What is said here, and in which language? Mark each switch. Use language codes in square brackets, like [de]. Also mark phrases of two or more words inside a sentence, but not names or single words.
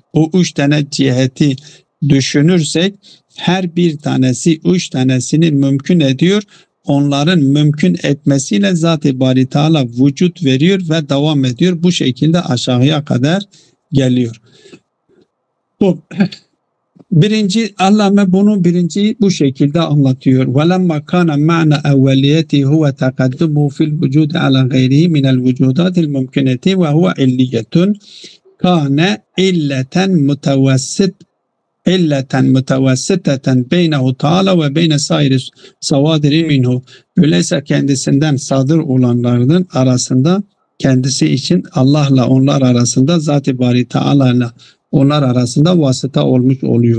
[tr] O 3 tane ciheti düşünürsek her bir tanesi 3 tanesini mümkün ediyor. Onların mümkün etmesiyle Zat-ı Bari Teala vücut veriyor ve devam ediyor. Bu şekilde aşağıya kadar geliyor. Bu birinci Allame bunu bu şekilde anlatıyor. [ar] وَلَمَّا كَانَ مَعْنَ اَوَّلِيَتِهِ هُوَ تَقَدُّمُهُ فِي الْوُجُودِ عَلَى غَيْرِهِ مِنَ الْوُجُودَاتِ الْمُمْكِنَةِ وَهُوَ عِلِّيَّةٌ كَانَ علة متوسطة بينه تعالى وبين سائر الصوادر منه. [tr] Öyleyse kendisinden sadır olanların arasında kendisi için Allah'la onlar arasında Zat-ı Bari Teala'yla onlar arasında vasıta olmuş oluyor.